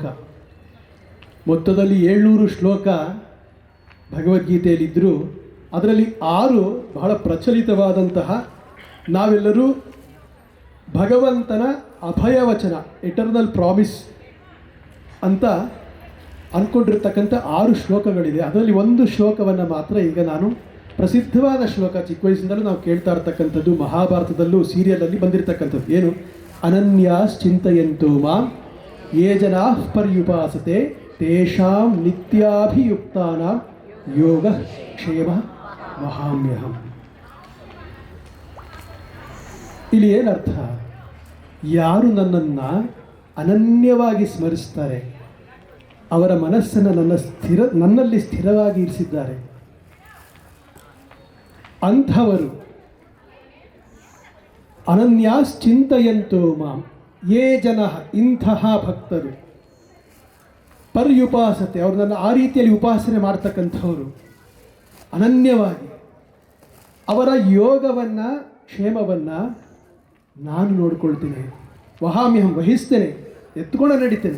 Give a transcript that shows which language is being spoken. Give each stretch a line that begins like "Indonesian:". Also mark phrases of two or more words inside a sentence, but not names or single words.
Kannada: ಮೊತ್ತದಲ್ಲಿ 700 ಶ್ಲೋಕ ಭಗವದ್ಗೀತೆಯಲ್ಲಿದ್ದರೂ ಅದರಲ್ಲಿ 6 ಬಹಳ ಪ್ರಚಲಿತವಾದಂತಹ, ನಾವೆಲ್ಲರೂ ಭಗವಂತನ ಅಭಯವಚನ,
English: eternal promise
Kannada: ಅಂತ ಅಂದ್ಕೊಂಡಿರ್ತಕ್ಕಂಥ 6 ಶ್ಲೋಕಗಳಿದೆ. ಅದರಲ್ಲಿ ಒಂದು ಶ್ಲೋಕವನ್ನು ಮಾತ್ರ ಈಗ ನಾನು, ಪ್ರಸಿದ್ಧವಾದ ಶ್ಲೋಕ, ಚಿಕ್ಕ ವಯಸ್ಸಿಂದಲೂ ನಾವು ಕೇಳ್ತಾ ಇರ್ತಕ್ಕಂಥದ್ದು, ಮಹಾಭಾರತದಲ್ಲೂ ಸೀರಿಯಲಲ್ಲಿ ಬಂದಿರತಕ್ಕಂಥದ್ದು.
Sanskrit: ಏನು? ಅನನ್ಯಾಶ್ಚಿಂತಯಂತೋ ಮಾಂ ಯೇ ಜನಾಃ ಪರ್ಯುಪಾಸತೆ ತೇಷಾಂ ನಿತ್ಯಾಭಿಯುಕ್ತಾನಾಂ ಯೋಗ ಕ್ಷೇಮ ವಹಾಮ್ಯಹಂ.
Kannada: ಇಲ್ಲಿ ಏನರ್ಥ? ಯಾರು ನನ್ನನ್ನು ಅನನ್ಯವಾಗಿ ಸ್ಮರಿಸ್ತಾರೆ, ಅವರ ಮನಸ್ಸನ್ನು ನನ್ನಲ್ಲಿ ಸ್ಥಿರವಾಗಿ ಇರಿಸಿದ್ದಾರೆ,
Sanskrit: ಅಂಥವರು ಅನನ್ಯಾಶ್ಚಿಂತಯಂತೋ ಮಾಂ ಯೇ ಜನಃ,
Kannada: ಇಂತಹ ಭಕ್ತರು, ಪರ್ಯುಪಾಸತೆ, ಅವರು ನನ್ನ ಆ ರೀತಿಯಲ್ಲಿ ಉಪಾಸನೆ ಮಾಡ್ತಕ್ಕಂಥವರು ಅನನ್ಯವಾಗಿ, ಅವರ ಯೋಗವನ್ನು, ಕ್ಷೇಮವನ್ನು ನಾನು ನೋಡ್ಕೊಳ್ತೀನಿ. ವಹಾಮ್ಯಹಂ, ವಹಿಸ್ತೇನೆ, ಎತ್ಕೊಂಡು ನಡೀತೇನೆ.